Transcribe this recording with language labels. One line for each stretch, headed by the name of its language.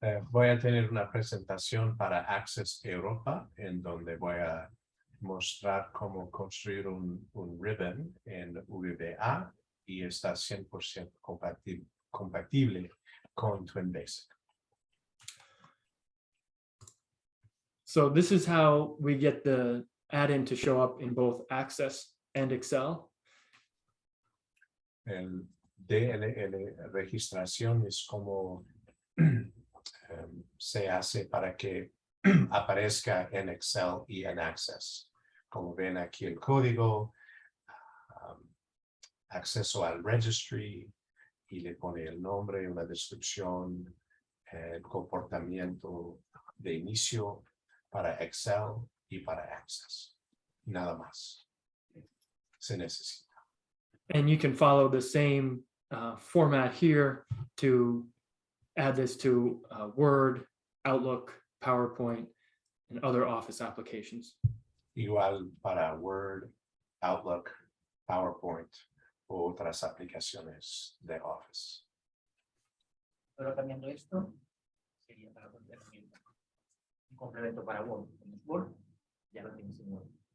Spanish: Voy a tener una presentación para Access Europa, en donde voy a mostrar cómo construir un ribbon en VBA y está 100% compatible con TwinBasic.
English: So this is how we get the add-in to show up in both Access and Excel.
Spanish: El DLL registración es como se hace para que aparezca en Excel y en Access. Como ven aquí el código, acceso al registry, y le pone el nombre, una descripción, el comportamiento de inicio para Excel y para Access. Nada más se necesita.
English: And you can follow the same format here to add this to Word, Outlook, PowerPoint, and other Office applications.
Spanish: Igual para Word, Outlook, PowerPoint o otras aplicaciones de Office. Pero cambiando esto, sería para cualquier herramienta. Un complemento para Word. Tienes Word, ya lo tienes en Word.